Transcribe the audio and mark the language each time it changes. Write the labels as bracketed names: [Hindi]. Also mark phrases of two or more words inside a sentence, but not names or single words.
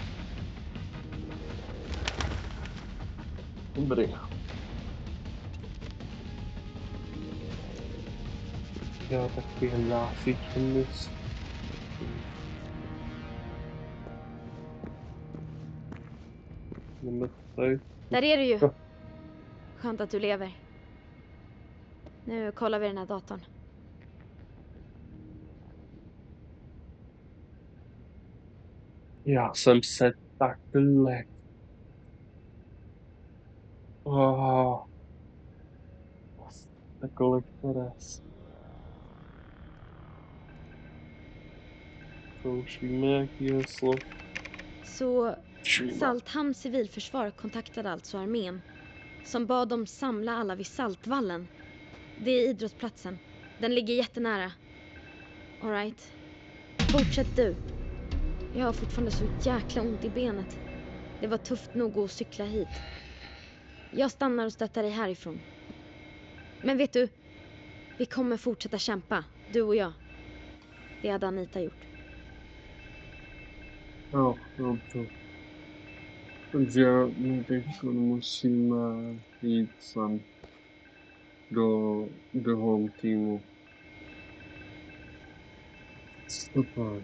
[Czech] Dobrý. Já takový hlásič mis. Jdeme tady. [Swedish] Där är du ju. Ja. Skönt att du lever. Nu kollar vi den här datorn. [Czech] Já jsem se takhle. Oh. Takhle teraz. To už víme, jaký heslo. [Swedish] Så Salthamns civilförsvar kontaktade alltså armén som bad dem samla alla vid Saltvallen. Det är idrottsplatsen. Den ligger jättenära. [English] All right. [Swedish] Fortsätt du. Jag har fortfarande så jäkla ont i benet. Det var tufft nog att cykla hit. Jag stannar och stöttar dig härifrån. Men vet du, vi kommer fortsätta kämpa, du och jag. Det hade Anita gjort. [Czech] Jo, dobře. Takže my teď musíme jít sem do home týmu. Super.